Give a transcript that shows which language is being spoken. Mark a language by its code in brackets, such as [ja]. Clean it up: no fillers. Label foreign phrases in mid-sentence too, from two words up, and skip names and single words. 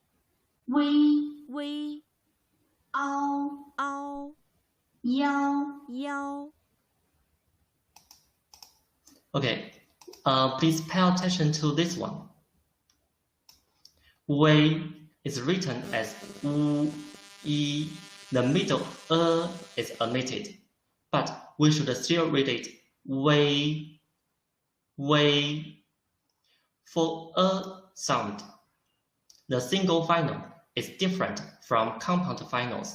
[zh] 微凹腰 [en] Okay, please pay attention to this one. 微 is written as u, e. The middle is omitted, but we should still read it wei. For sound, the single final is different from compound finals.